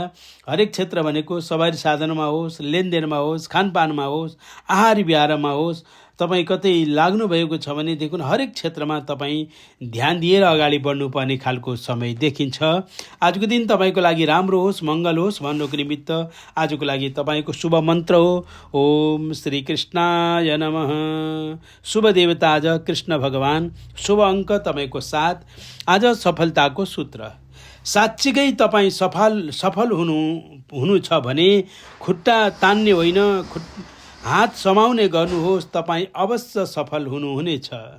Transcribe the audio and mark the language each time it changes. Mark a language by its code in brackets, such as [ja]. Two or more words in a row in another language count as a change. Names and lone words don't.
[ne] हरेक क्षेत्र भनेको सवारी साधनमा होस्, लेनदेनमा होस्, खानपानमा होस्, आहार विहारमा होस्, तपाईँ कतै लाग्नुभएको छ भने देखुन हरेक क्षेत्रमा तपाईँ ध्यान दिएर अगाडि बढ्नुपर्ने खालको समय देखिन्छ। आजको दिन तपाईँको लागि राम्रो होस्, मङ्गल होस् भन्नुको निमित्त आजको लागि तपाईँको शुभ मन्त्र हो [sa] ओम श्री कृष्णाय नमः। [ne] शुभ देवता आज कृष्ण भगवान, शुभ अङ्क तपाईँको 7। आज सफलताको सूत्र। साँच्चीकै तपाईँ सफल हुनु छ भने खुट्टा तान्ने होइन, हात समाउने गर्नुहोस्, तपाईँ अवश्य सफल हुनुहुनेछ।